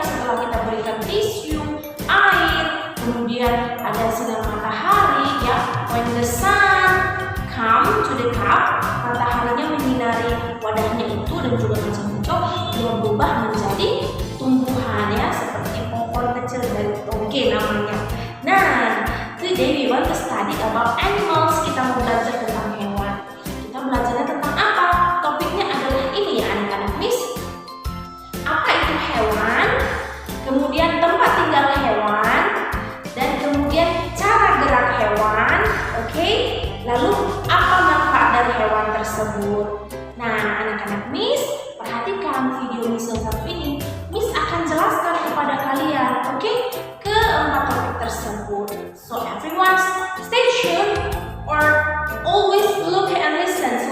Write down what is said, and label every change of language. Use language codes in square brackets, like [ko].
[id] Setelah kita berikan tisu, air, kemudian ada sinar matahari, ya, [en] when the sun come to the cup, [id] mataharinya menyinari wadahnya itu dan juga kacang hijau, dia berubah menjadi tumbuhan, ya, seperti pohon kecil dari toge namanya. Nah, [en] today we want to study about animals. [id] Kita mau belajar tentang hewan. Kita belajarnya tentang apa? Topiknya adalah ini ya anak-anak Miss. Apa itu hewan? Kemudian tempat tinggal hewan, dan kemudian cara gerak hewan, oke? Lalu apa manfaat dari hewan tersebut? Nah, anak-anak Miss, perhatikan video Miss yang satu ini. Miss akan jelaskan kepada kalian, oke? Keempat topik tersebut. [en] So everyone, stay tuned or always look and listen.